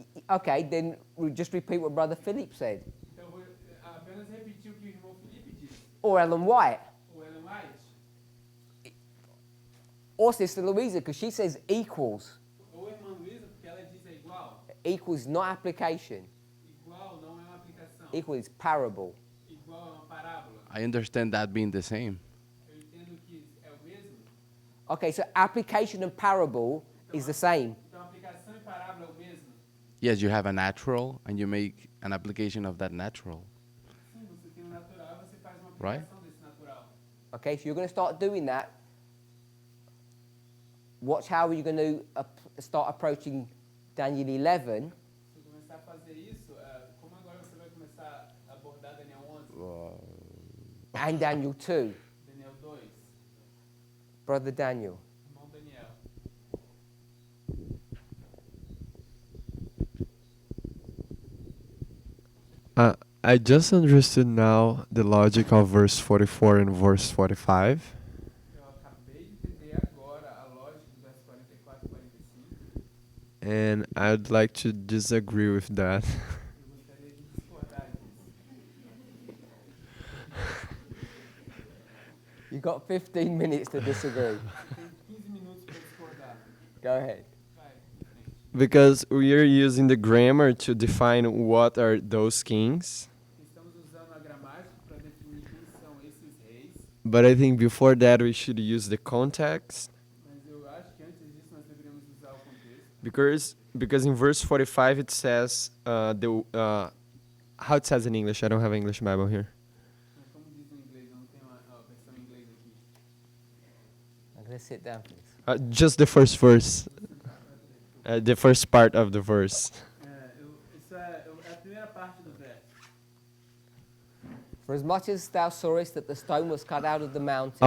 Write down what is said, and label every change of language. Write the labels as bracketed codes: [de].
[en] Okay, then we'll just repeat what Brother Philip said. [pt] Então eu vou apenas repetir o que o irmão Felipe disse. [en] Or Ellen White. [pt] Ou Ellen White. [en] Or Sister Louisa, because she says equals. [pt] Ou a irmã Luísa, porque ela diz é igual. [en] Equals not application. [pt] Igual não é uma aplicação. [en] Equal is parable. [pt] Igual é uma parábola. [en] I understand that being the same. [pt] Eu entendo que é o mesmo. [en] Okay, so application and parable is the same. [pt] Então aplicação e parábola é o mesmo. [en] Yes, you have a natural, and you make an application of that natural. [pt] Sim, você tem um natural e você faz uma [en] Right. [pt] aplicação desse natural. [en] Okay, so you're going to start doing that. Watch how you're going to start approaching Daniel 11. [pt] Se você começar a fazer isso, como agora você vai começar a abordar Daniel 11, [en] And Daniel 2. [pt] Daniel 2, [en] Brother Daniel. [pt] irmão Daniel. [en] I just understood now the logic of verse 44 and verse 45. [pt] Eu acabei de entender agora a lógica do verso 44 e 45. [en] And I'd like to disagree with that. [pt] Eu gostaria de discordar disso. [en] You've got 15 minutes to disagree. [pt] Tem 15 minutos para discordar. [en] Go ahead. [pt] Vai, em frente. [en] Because we are using the grammar to define what are those kings. [pt] Estamos usando a gramática para definir quem são esses reis, [en] But I think before that we should use the context. [pt] mas eu acho que antes disso nós deveríamos usar o contexto. [en] Because in verse 45 it says how it says in English. I don't have an English Bible here. [pt] Mas como diz no inglês, eu não tenho a versão em inglês aqui. [en] I'm going to sit down, please. Just the first verse. The first part of the verse. [pt] Isso é a primeira parte do verso. [en] For as much as thou sawest that the stone was cut out of the mountain,